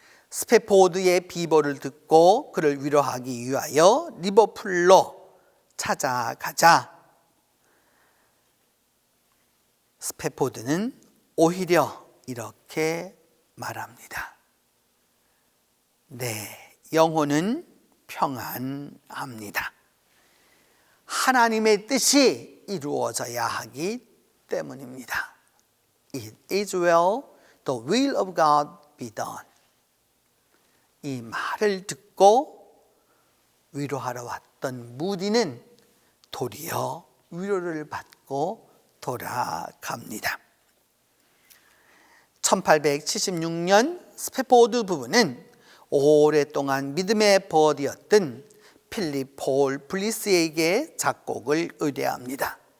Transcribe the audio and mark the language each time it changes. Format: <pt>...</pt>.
<ko>스패포드의 비보를 듣고 그를 위로하기 위하여 리버풀로 찾아가자 스패포드는 오히려 이렇게 말합니다. 내 영혼은 평안합니다. 하나님의 뜻이 이루어져야 하기 때문입니다.</ko> <en>It is well, the will of God be done.</en> <ko>이 말을 듣고 위로하러 왔던 무디는 도리어 위로를 받고 돌아갑니다. 1876년 스패포드 부부는 오랫동안 믿음의 버디였던 필립 폴 브리스에게 작곡을 의뢰합니다.</ko>